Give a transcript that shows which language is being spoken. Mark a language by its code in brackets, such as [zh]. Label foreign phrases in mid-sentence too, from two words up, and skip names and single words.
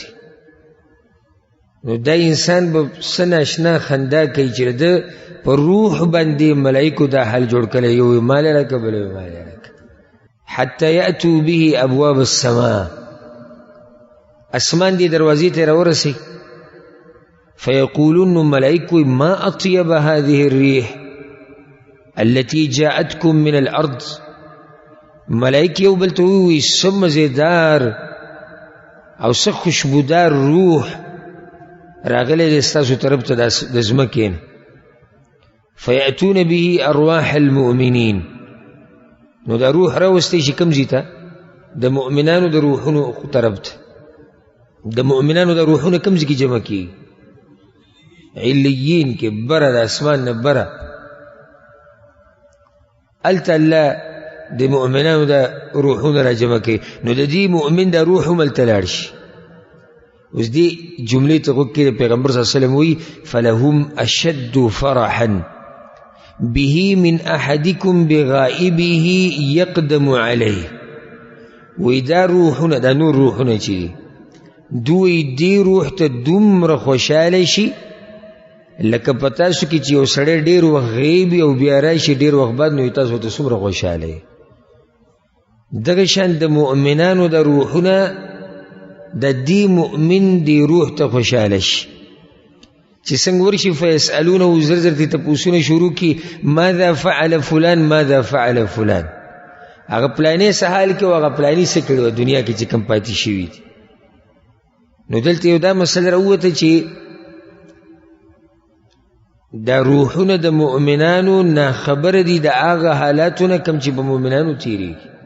[ps] نو دا انسان به څه ناشنا خندا کوي چې د په روح باندې ملائکو دا حال جوړ کړی، یو مال راکه بل مال راکه، [ar] حتی یأتوا به ابواب السماء، [ps] اسمان دی دروازې ته راورسي، فیقولون ملائکو [ar] ما اطیب هذه الریح التي جاءتكم من الارض، [ps] ملائک یو بل ته وایي څه مزیدار او څه خوشبودار روح راغلی دی ستاسو طرف ته د ځمکې نه. [ar] فیأتون به ارواح المؤمنین، [ps] نو دا روح راوستی شي کوم ځای ته؟ د مؤمنانو د روحونو طرف ته. د مؤمنانو د روحونو کوم ځای کې جمع کېږي؟ علیین کې، بره د اسمان نه بره، هلته الله د مؤمنانو د روحونو را جمع کوي. نو د دې مؤمن د روح هم هلته لاړ شي. اوس دې جملې ته غوږ کړئ، پیغمبر صلی الله علیه وسلم وایي [ar] فلهم اشد فرحا به من احدکم بغائبه یقدم علیه. [ps] وایي دا روحونه، دا نور روحونه چې دوی دې روح ته دومره خوشحاله شي لکه په تاسو کې چې یو سړی ډېر وخت غیب او بیا راشي ډېر وخت بعد، نو تاسو ته څومره خوشحاله. دغه شان د مؤمنانو د روحونه د دې مؤمن دی روح ته خوشحاله شي چې څنګه ورشي فیسألونه زر زر دې تپوسونه شروع کړي [ar] ماذا فعل فلان ماذا فعل فلان، [ps] هغه پلانې څه حال کې او هغه پلانې څه کړي دنیا کې چې کوم پاتې شوي دي. نو دلته یو دا مسله راووته چې دا روحونه د مؤمنانو ناخبره دي د هغه حالاتونه کوم چې په مؤمنانو تېرېږي.